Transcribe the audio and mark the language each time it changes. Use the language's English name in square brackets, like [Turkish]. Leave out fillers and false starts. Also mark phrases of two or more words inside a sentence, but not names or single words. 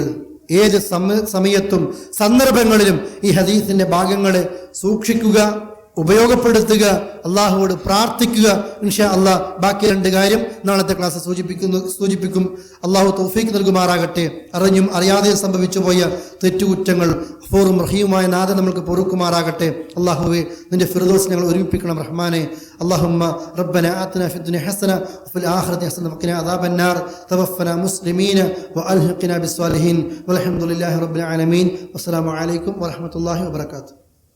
[Malayalam] ഏത് സമയത്തും സന്ദർഭങ്ങളിലും ഈ ഹദീസിന്റെ ഭാഗങ്ങളെ സൂക്ഷിക്കുക, ഉപയോഗപ്പെടുത്തുക, അള്ളാഹുവോട് പ്രാർത്ഥിക്കുക. [Arabic] إن شاء الله [Malayalam] ബാക്കി 2 കാര്യം നാളത്തെ ക്ലാസ് സൂചിപ്പിക്കും. അള്ളാഹു തൗഫീഖ് നൽകുമാറാകട്ടെ. അറിഞ്ഞും അറിയാതെയും സംഭവിച്ചു പോയ തെറ്റുകുറ്റങ്ങൾ ഗഫൂറും റഹീമുമായ നാഥൻ നമ്മൾക്ക് പൊറുക്കുമാറാകട്ടെ. അള്ളാഹുവേ, നിന്റെ ഫിർദൗസ് ഞങ്ങൾ ഒരുമിപ്പിക്കണം റഹ്മാനെ. [Arabic] اللهم ربنا آتنا في الدنيا حسنة وفي الآخرة حسنة وقنا عذاب النار. توفنا مسلمين وألحقنا بالصالحين والحمد لله رب العالمين. والسلام عليكم ورحمة الله وبركاته.